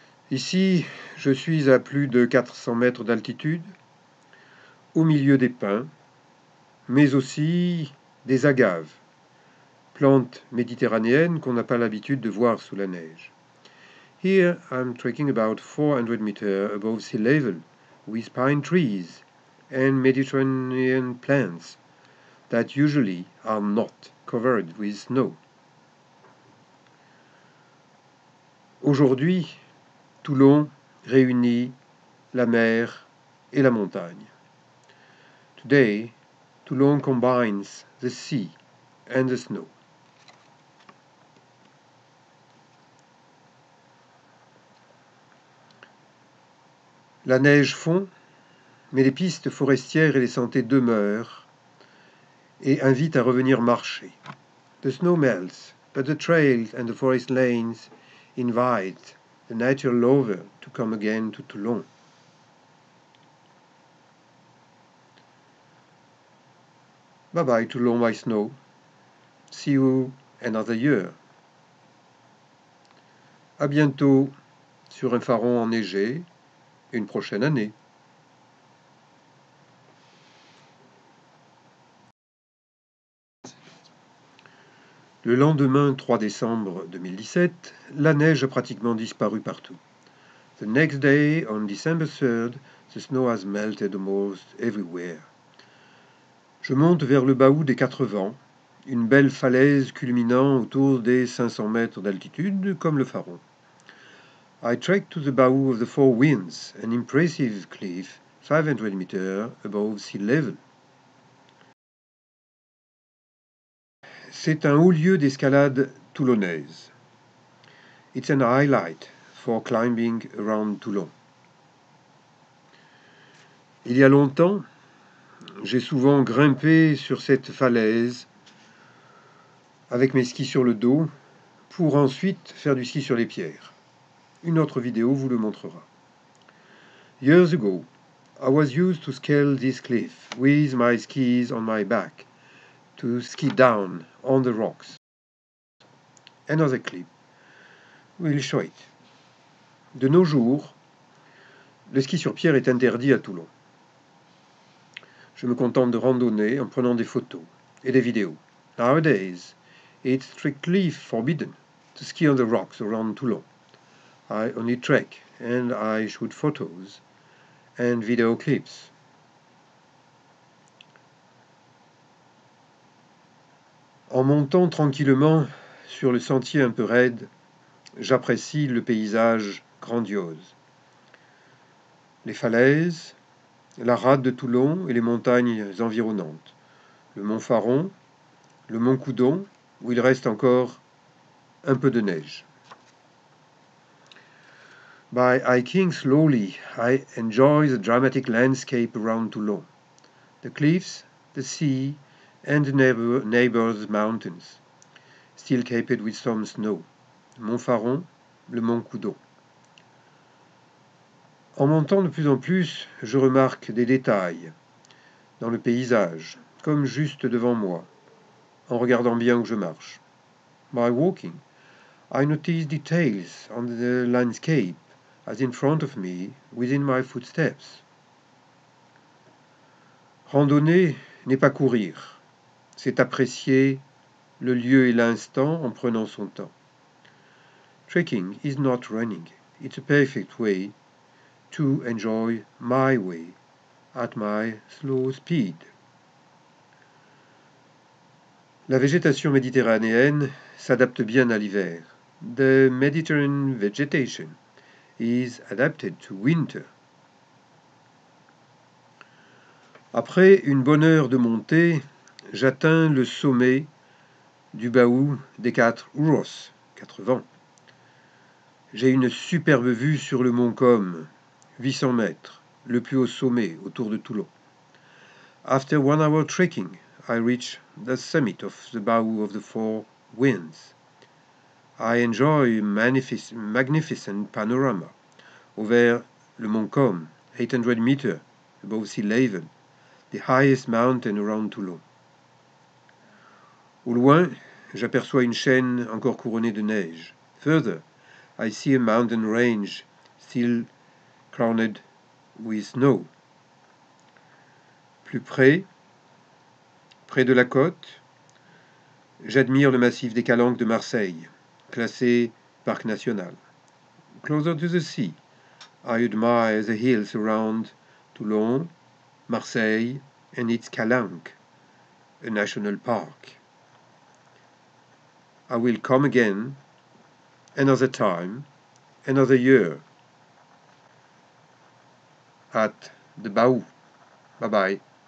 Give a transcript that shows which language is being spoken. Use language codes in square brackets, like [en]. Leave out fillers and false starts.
[fr] Ici, je suis à plus de 400 mètres d'altitude, au milieu des pins, mais aussi des agaves, plantes méditerranéennes qu'on n'a pas l'habitude de voir sous la neige. [en] Here I'm trekking about 400 meters above sea level, with pine trees and Mediterranean plants that usually are not covered with snow. [fr] Aujourd'hui, Toulon réunit la mer et la montagne. [en] Today, Toulon combines the sea and the snow. [fr] La neige fond, mais les pistes forestières et les sentiers demeurent et invitent à revenir marcher. [en] The snow melts, but the trails and the forest lanes invite the nature lover to come again to Toulon. Bye bye Toulon by snow. See you another year. [fr] À bientôt sur un faron enneigé, une prochaine année. Le lendemain 3 décembre 2017, la neige a pratiquement disparu partout. [en] The next day, on December 3rd, the snow has melted almost everywhere. [fr] Je monte vers le Baou des Quatre Vents, une belle falaise culminant autour des 500 mètres d'altitude, comme le Faron. [en] I trek to the Baou of the Four Winds, an impressive cliff 500 meters above sea level. [fr] C'est un haut lieu d'escalade toulonnaise. [en] It's an highlight for climbing around Toulon. [fr] Il y a longtemps, j'ai souvent grimpé sur cette falaise avec mes skis sur le dos pour ensuite faire du ski sur les pierres. Une autre vidéo vous le montrera. [en] Years ago, I was used to scale this cliff with my skis on my back to ski down on the rocks. Another clip will show it. [fr] De nos jours, le ski sur pierre est interdit à Toulon. Je me contente de randonner en prenant des photos et des vidéos. [en] Nowadays, it's strictly forbidden to ski on the rocks around Toulon. I only trek and I shoot photos and video clips. [fr] En montant tranquillement sur le sentier un peu raide, j'apprécie le paysage grandiose. Les falaises, la rade de Toulon et les montagnes environnantes. Le mont Faron, le mont Coudon, où il reste encore un peu de neige. [en] By hiking slowly, I enjoy the dramatic landscape around Toulon. The cliffs, the sea, and the neighbors' mountains, still capped with some snow. [fr] Mont Faron, le mont Coudon. En montant de plus en plus, je remarque des détails dans le paysage, comme juste devant moi, en regardant bien où je marche. [en] By walking, I notice details on the landscape as in front of me, within my footsteps. [fr] Randonner n'est pas courir, c'est apprécier le lieu et l'instant en prenant son temps. [en] Trekking is not running, it's a perfect way to enjoy my way at my slow speed. [fr] La végétation méditerranéenne s'adapte bien à l'hiver. [en] The Mediterranean vegetation is adapted to winter. [fr] Après une bonne heure de montée, j'atteins le sommet du Baou des Quatre Vents. J'ai une superbe vue sur le mont Com, 800 mètres, le plus haut sommet autour de Toulon. [en] After 1 hour trekking, I reach the summit of the Baou of the Four Winds. I enjoy a magnificent panorama over le mont Com, 800 meters above sea level, the highest mountain around Toulon. [fr] Au loin, j'aperçois une chaîne encore couronnée de neige. [en] Further, I see a mountain range still crowned with snow. [fr] Plus près, près de la côte, j'admire le massif des Calanques de Marseille, classé parc national. [en] Closer to the sea, I admire the hills around Toulon, Marseille, and its Calanques, a national park. I will come again, another time, another year, at the Baou. Bye-bye.